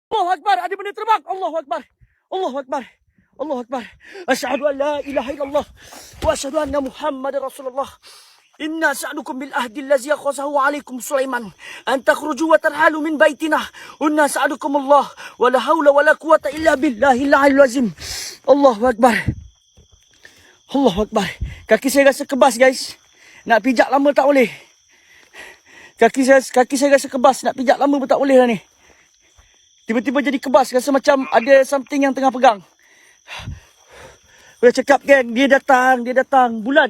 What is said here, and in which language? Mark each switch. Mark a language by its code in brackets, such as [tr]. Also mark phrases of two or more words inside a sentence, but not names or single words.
[ar] Akbar. [ms] Ada benda terbang. [ar] الله أكبر. الله أكبر. الله أكبر. أشهد أن لا إله إلا الله وأشهد أن محمدا رسول الله. إنا نسألكم بالعهد الذي أخذه عليكم سليمان أن تخرجوا وترحلوا من بيتنا. إنا نسألكم الله ولا حول ولا قوة إلا بالله العلي العظيم. الله أكبر. الله أكبر. [ms] Kaki saya rasa kebas, guys. Nak pijak lama tak boleh. Kaki saya rasa kebas. Nak pijak lama pun tak boleh lah ni. Tiba-tiba jadi kebas. Rasa macam ada something yang tengah pegang. Saya cakap, geng. Dia datang. Bulan.